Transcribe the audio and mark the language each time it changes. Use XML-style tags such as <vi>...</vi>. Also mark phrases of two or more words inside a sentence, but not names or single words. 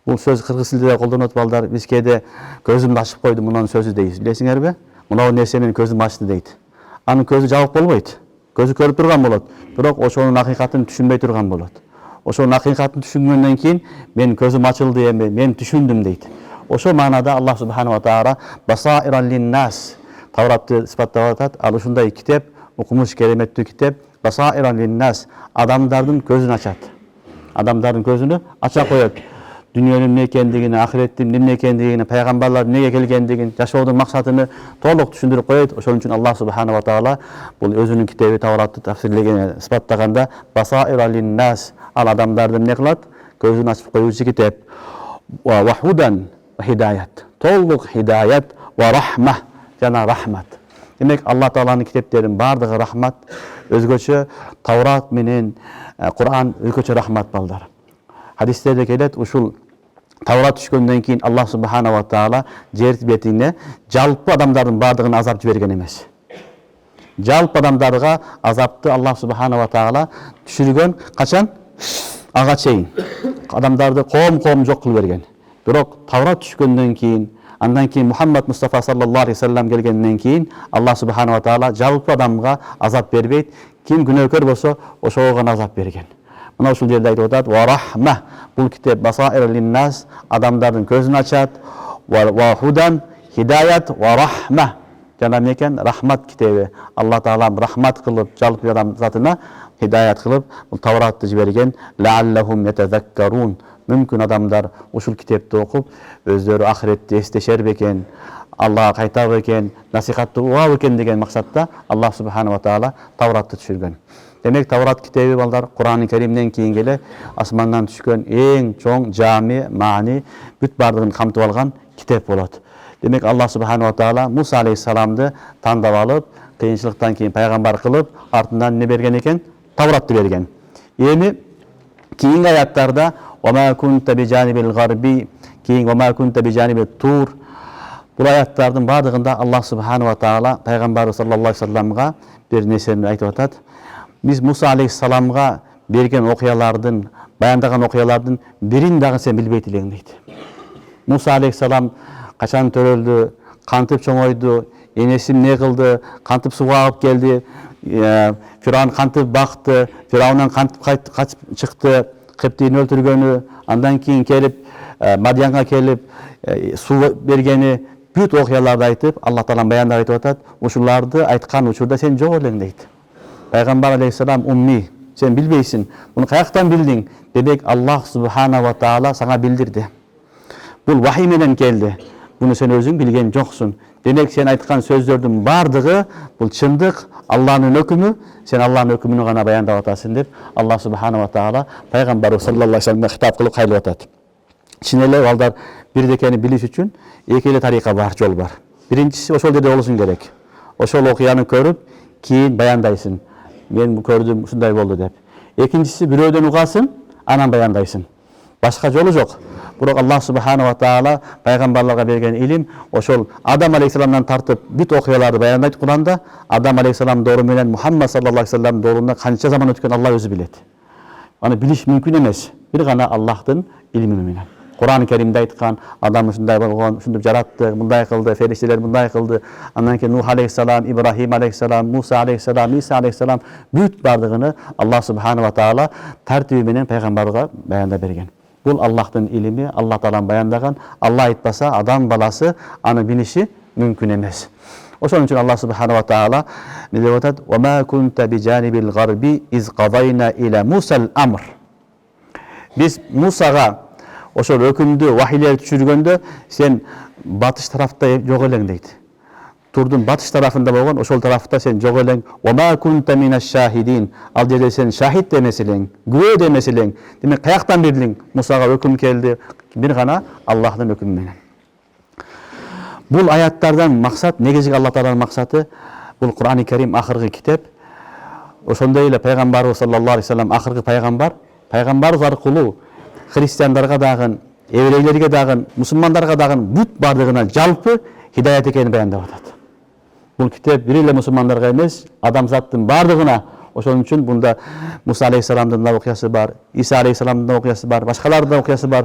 <ky>Бул сөз кыргыз тилинде колдонот балдар. Биз кээде көзүмдү ачып койдум мунун сөзү дейбиз. Билесиңерби? Мына нерсе менин көзүмдү ачты дейт. Анын көзү жабык болбойт. Көзү көрүп турган болот. Бирок ошонун акыйкатын түшүнбөй турган болот. Ошонун акыйкатын түшүнгөндөн кийин мен көзүм ачылды эми, мен түшүндүм дейт. Ошол маанада Аллах</ky> <ar>سبحانه وتعالى بصائر للناس</ar> <ky>Тавратты сыпаттап атат. Ал ушундай китеп, укмуш кереметтүү китеп,</ky> <ar>بصائر للناس</ar> <ky>адамдардын көзүн ачат. Адамдардын көзүнү ача коет. Дүйнөнүн эмне экендигин, ахиреттин эмне экендигин, пайгамбарлар эмнеге келгендигин, жашоодун максатын толук түшүндүрүп коет. Ошон үчүн Аллах</ky> <ar>سبحانه وتعالى</ar> <ky>бул өзүнүн китеби Тавратты тафсирлеген, сыпаттаганда</ky> <ar>بصائر للناس</ar> <ky>ал адамдарды эмне кылат? Көзүн ачып коюучу китеп.</ky> <ar>وهدى وهداية.</ar> <ky>Толук</ky> <ar>هداية ورحمة</ar> <ky>жана рахмат. Демек Аллах Тааланын китептеринин бардыгы рахмат. Өзгөчө Таврат менен Кур'ан өзгөчө рахмат балдар. Хадистерде келет, ушул Таврат түшкөндөн кийин Аллах</ky> <ar>سبحانه وتعالى</ar> <ky>жер бетине жалпы адамдардын бардыгына азап жиберген эмес. Жалпы адамдарга азапты Аллах</ky> <ar>سبحانه وتعالى</ar> <ky>түшүргөн качан? Ага чейин. Адамдарды коом жок кылып берген. Бирок Таврат түшкөндөн кийин, андан кийин Мухаммад Мустафа</ky> <ar>صلى الله عليه وسلم</ar> <ky>келгенден кийин Аллах</ky> <ar>سبحانه وتعالى</ar> <ky>жалпы адамга азап бербейт. Ким күнөөкөр болсо, ошого гана азап берген. Мына ушул жерде айтып атат:</ky> <ar>"ورحمة"</ar> <ky>бул китеп</ky> <ar>بصائر للناس</ar> <ky>адамдардын көзүн ачат.</ky> <ar>وهدى هداية ورحمة</ar> <ky>жана мекен рахмат китеби. Аллах Таала рахмат кылып жалпы адам затына хидаят кылып бул Тавратты жиберген.</ky> <ar>لعلهم يتذكرون.</ar> <ky>Мүмкүн адамдар ушул китепти окуп өздөрү ахиретти эстешер бекен, Аллахка кайтар бекен, насихатты угар бекен деген максатта Аллах субханаху ва тааля Тавратты түшүргөн. Демек Таврат китеби балдар Кур'ан-ы Керимден кийин келе асмандан түшкөн эң чоң жами, маани бүт бардыгын камтып алган китеп болот. Демек Аллах</ky> <ar>سبحانه وتعالى</ar> <ky>Муса алейхиссаламды тандап алып, кыйынчылыктан кийин пайгамбар кылып, артынан не берген экен? Тавратты берген. Эми кийинки аяттарда</ky> <ar>وَمَا كُنْتَ بِجَانِبِ الْغَرْبِ</ar> <ky>кейін</ky> <ar>وَمَا كُنْتَ بِجَانِبِ الطُّورِ</ar> <kk>Бұл аяттардың бардығында</kk> <ky>Аллах</ky> <ar>سبحانه وتعالى</ar> <ky>пайгамбар</ky> <ar>صلى الله عليه وسلم</ar> <ky>бир нерсени айтып атат. Биз Муса алейхиссаламга берген окуялардын, баяндаган окуялардын бирин дагы сен билбейт элең дейт. Муса алейхиссалам качан төрөлдү, кантип чоңойду, энеси эмне кылды, кантип сууга алып келди, Фиран кантип бакты, Фираундан кантип качып чыкты, Кыптыйын өлтүргөнү, андан кийин келип Мадиянга келип суу бергени, бүт окуяларды айтып, Аллах Таалам баяндап айтып атат. Ушуларды айткан учурда сен жок элең дейт. Пайгамбар алейхиссалам умми, сен билбейсиң. Муну каяктан билдиң? Демек Аллах</ky> <ar>سبحانه وتعالى</ar> <ky>сага билдирди. Бул вахий менен келди. Буну сен өзүң билген жоксуң. Демек сен айткан сөздөрдүн бардыгы бул чындык, Аллахнын өкүмү, сен Аллахнын өкүмүнү гана баяндап атасың деп Аллах</ky> <ar>سبحانه وتعالى</ar> <ky>пайгамбар</ky> <ar>صلى الله عليه وسلم</ar> <ky>хитап кылып кайтып атат. Чын эле балдар бирдекени билиш үчүн эки эле тарика бар, жол бар. Биринчиси ошол жерде болушуң керек. Ошол окуяны көрүп, кийин баяндайсың. Мен көрдүм, ушундай болду деп. Экинчиси бирөөдөн угасың, анан баяндайсың. Башка жолу жок. Бирок Аллах</ky> <ar>سبحانه وتعالى</ar> <ky>пайгамбарларга берген илим ошол Адам алейхиссаламдан тартып бүт окуяларды баяндайт Кур'анда. Адам алейхиссалам доору менен Мухаммад</ky> <ar>صلى الله عليه وسلم</ar> <ky>дооруна канча заман өткөн Алла өзү билет. Аны билиш мүмкүн эмес. Бир гана Аллахтын илими менен. Кур'ан-ы Керимде айткан, Адам ушундай болгон, ушинтип жаратты, мындай кылды, фериштелер мындай кылды. Андан кийин Нух алейхиссалам, Ибрахим алейхиссалам, Муса алейхиссалам, Иса алейхиссалам бүт бардыгыны Аллах</ky> <ar>سبحانه وتعالى</ar> <ky>тартиби менен пайгамбарга баяндап берген. Бул Аллахтын илими, Аллах Таалам баяндаган. Алла айтпаса, адам баласы аны билиши мүмкүн эмес. Ошон үчүн Аллах</ky> <ar>سبحانه وتعالى</ar> <ky>не деп атат?</ky> <ar>وَمَا كُنْتَ بِجَانِبِ الْغَرْبِ إِذْ قَضَيْنَا إِلَى مُوسَى الْأَمْرِ</ar> <ky>Биз Мусага ошол өкүмдү, вахилер түшүргөндө сен батыш тарафта жок элең дейт. Турдун батыш тарафында болгон, ошол тарафта сен жок элең.</ky> <ar>وَمَا كُنْتَ مِنَ الشَّاهِدِينَ</ar> <ky>Ал жерде сен шахид эмес элең, күбө да эмес элең. Демек каяктан билдиң? Мусага өкүм келди, бир гана Аллахтын өкүмү менен. Бул аяттардан максат, негизги Аллах Тааланын максаты, бул Кур'ан-ы Керим акыркы китеп. Ошондой эле пайгамбарыбыз</ky> <ar>صلى الله عليه وسلم</ar> <ky>акыркы пайгамбар. Пайгамбарыбыз аркылуу христиандарга дагы, еврейлерге дагы, мусулмандарга дагы бүт бардыгына жалпы хидаят экенин баяндап атат. Бул китеп бир эле мусулмандарга эмес, адамзаттын бардыгына Ошон үчүн бунда Муса алейхисаламдын да окуясы бар, Иса алейхисаламдын да окуясы бар, башкалардын да окуясы бар.</ky>